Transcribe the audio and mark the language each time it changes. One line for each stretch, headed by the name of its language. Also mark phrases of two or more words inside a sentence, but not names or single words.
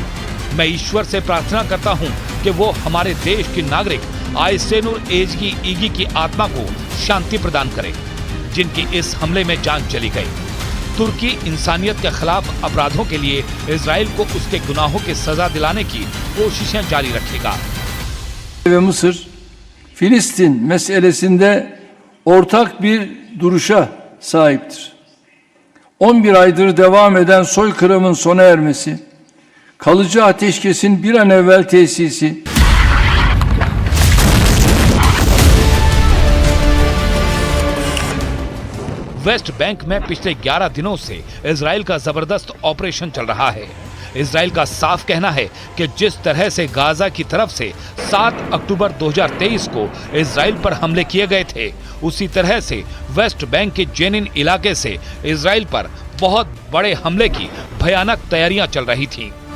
Hindi: मैं ईश्वर से प्रार्थना करता हूं कि वो हमारे देश के नागरिक आयसेनुर ईगी की आत्मा को शांति प्रदान करे, जिनकी इस हमले में जान चली गई। तुर्की इंसानियत के खिलाफ अपराधों के लिए इजराइल को उसके गुनाहों की सजा दिलाने की कोशिशें जारी रखेगा।
Turkish: Ve Mısır, Filistin meselesinde ortak bir duruşa sahiptir. 11 aydır devam eden soykırımın sona ermesi, kalıcı ateşkesin bir an evvel tesisi,
Hindi: वेस्ट बैंक में पिछले 11 दिनों से इजराइल का जबरदस्त ऑपरेशन चल रहा है। इजराइल का साफ कहना है कि जिस तरह से गाजा की तरफ से 7 अक्टूबर 2023 को इजराइल पर हमले किए गए थे, उसी तरह से वेस्ट बैंक के जेनिन इलाके से इजराइल पर बहुत बड़े हमले की भयानक तैयारियां चल रही थीं।